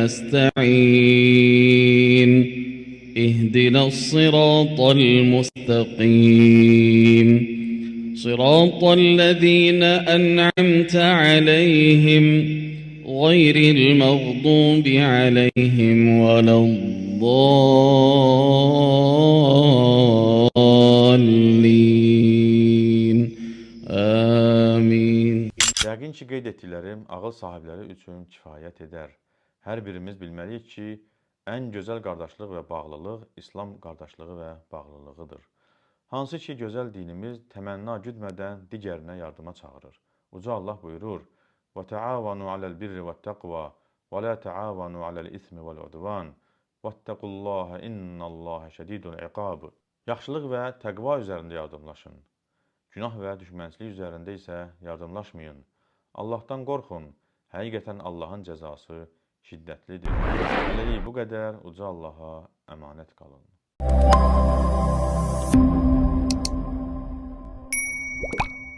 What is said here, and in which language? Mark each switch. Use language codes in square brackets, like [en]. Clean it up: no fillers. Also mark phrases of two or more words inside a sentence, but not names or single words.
[ar] نستعين اهدنا الصراط المستقيم صراط الذين أنعمت عليهم غير المغضوب عليهم ولا الضالين آمين. [az] Yəqin ki, qeyd etdiklərim ağıl sahibləri üçün kifayət edər. Hər birimiz bilməliyik ki, ən gözəl qardaşlıq və bağlılıq İslam qardaşlığı və bağlılığıdır. Hansı ki, gözəl dinimiz təmənna güdmədən digərinə yardıma çağırır. Uca Allah buyurur: [ar] وَتَعَاوَنُوا عَلَى الْبِرِّ وَالتَّقْوَى وَلَا تَعَاوَنُوا عَلَى الْإِثْمِ وَالْعُدْوَانِ وَاتَّقُوا اللَّهَ إِنَّ اللَّهَ شَدِيدُ الْعِقَابِ. [az] Yaxşılıq və təqva üzərində yardımlaşın. Günah və düşmənçilik üzərində isə yardımlaşmayın. Allahdan qorxun. Həqiqətən Allahın cəzası şiddətlidir. Hələlik bu qədər. Uca Allaha əmanət qalın.